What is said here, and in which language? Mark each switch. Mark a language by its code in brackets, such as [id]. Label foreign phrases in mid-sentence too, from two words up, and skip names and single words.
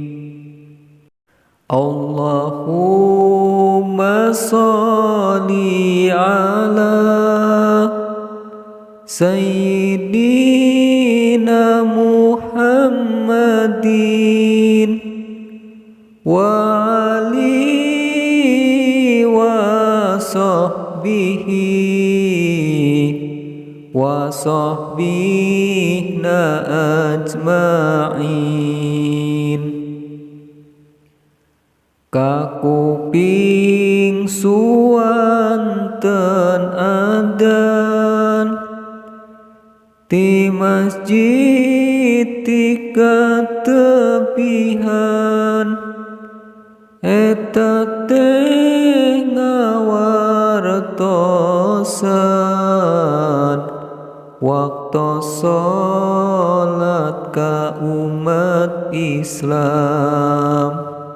[ar] اللهم صل على سيدنا محمد وآل وصحبه أجمعين. [su] Kakuping suwanten adan di masjid tika tepihan eta teh ngawartosan waktu sholat ka umat Islam.